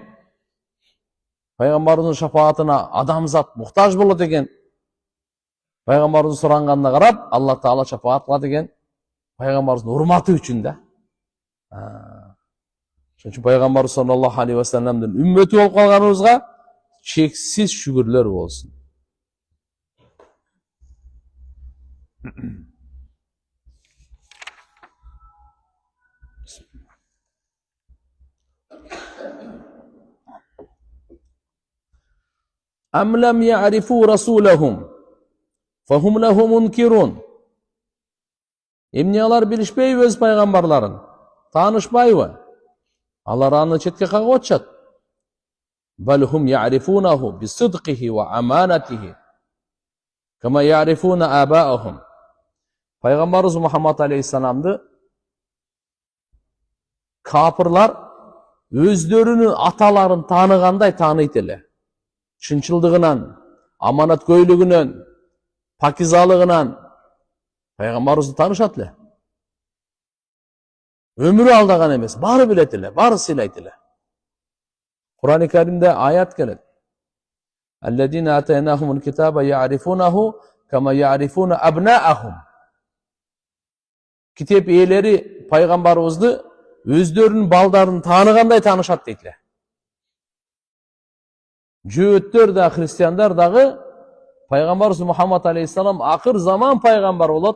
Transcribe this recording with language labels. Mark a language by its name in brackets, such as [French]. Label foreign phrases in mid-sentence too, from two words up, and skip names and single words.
[Kyrgyz] Пайгамбарыбыздын шапаатына адамзат муктаж болот экен. Пайгамбарыбыз суранганына карап, Алла Таала шапаат кылат экен. Пайгамбарыбыздын урматы үчүн да. Ошон үчүн пайгамбарыбыз [Arabic] صلى الله عليه وسلم [Kyrgyz] үммөтү болуп калганыбызга чексиз шүгүрлөр болсун. [Arabic] أم لم يعرفوا رسولهم فهم له منكرون. [Kyrgyz] Эмне алар билишпейби өз пайгамбарларын? Таанышпайбы? Алар аны четке кагып атышат. [Arabic] بل هم يعرفونه بصدقه وأمانته كما يعرفون آباءهم. [Kyrgyz] Пайгамбарыбыз Мухаммад алейхиссаламды капырлар өздөрүнүн аталарын тааныгандай тааныйт эле. Чынчылдыгынан, аманаткөйлүгүнөн, пакизалыгынан пайгамбарыбызды таанышат эле. Өмүрү алдаган эмес, баары билет эле, баары сыйлайт эле. Кур'ан-ы Каримде аят келет. [Arabic] الذين آتيناهم الكتاب يعرفونه كما يعرفون أبناءهم. [Kyrgyz] Китеп ээлери пайгамбарыбызды өздөрүнүн балдарын тааныгандай таанышат дейт эле. Жөөттөр да, христиандар дагы пайгамбарыбыз Мухаммад алейхиссалам акыр заман пайгамбар болот.